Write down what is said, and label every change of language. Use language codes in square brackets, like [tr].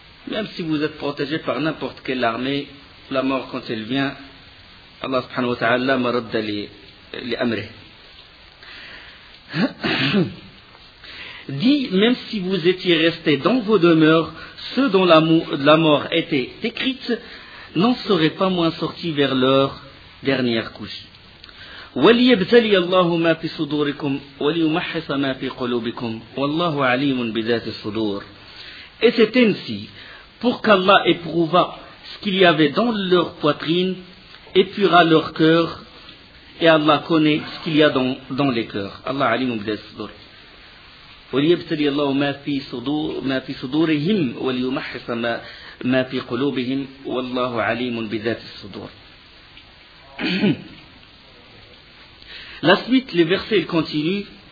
[fr] Même si vous êtes protégé par n'importe quelle armée, la mort quand elle vient, Allah [ar] سبحانه وتعالى ما رد لأمره. [fr] Dit, même si vous étiez restés dans vos demeures, ceux dont la mort était écrite n'en seraient pas moins sortis vers leur dernière couche. [ar] وليبتلي الله ما في صدوركم وليمحص ما في قلوبكم والله عليم بذات الصدور. [fr] Et c'est ainsi pour qu'Allah éprouva ce qu'il y avait dans leur poitrine, épura leur cœur, et Allah connaît ce qu'il y a dans les cœurs. [ar] Allah عليم بذات الصدور. وليبتلي الله ما في صدورهم وليمحص ما في قلوبهم والله عليم بذات الصدور. [fr] La suite, les versets, ils continuent.